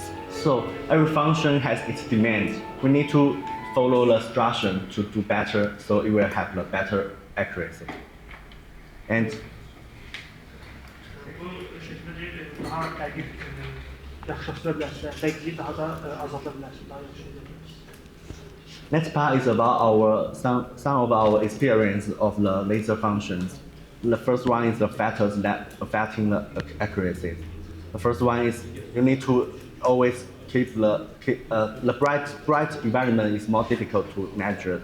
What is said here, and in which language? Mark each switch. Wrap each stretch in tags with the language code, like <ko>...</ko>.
<en>So every function has its demand. We need to follow the instruction to do better, so it will have the better accuracy. And</en> <az>Bu şəkildə daha dəqiq yaxşılaşdıra bilərsə, dəqiqliyi daha da azalda bilərsə, daha yaxşı edə bilərsə.</az> <en>next part is about some of our experience of the laser functions. The first one is the factors that affecting the accuracy. The first one is you need to always keep the bright environment is more difficult to measure.</en>